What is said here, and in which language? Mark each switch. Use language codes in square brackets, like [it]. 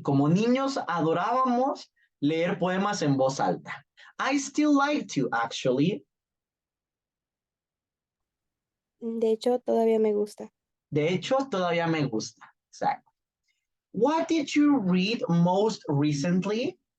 [es] Como niños adorábamos leer poemas en voz alta. [en] I still like to, actually. [es] De hecho, todavía me gusta. De hecho, todavía me gusta. [en] Exactly. What did you read most recently?